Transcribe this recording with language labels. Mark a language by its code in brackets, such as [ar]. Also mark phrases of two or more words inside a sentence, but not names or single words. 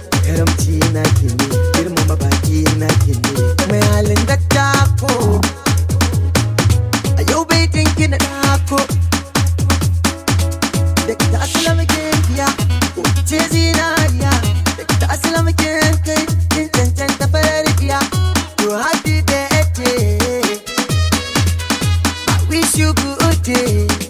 [ha] Karamci na ki ne, girmama baki na ki ne. Mai halin dattako. A yau baitin ki na ɗako. Daga ta asala muke biya, ce zinariya. Daga ta asala muke kai, kin cancanta farar biya. [en] To happy birthday, I wish you good day.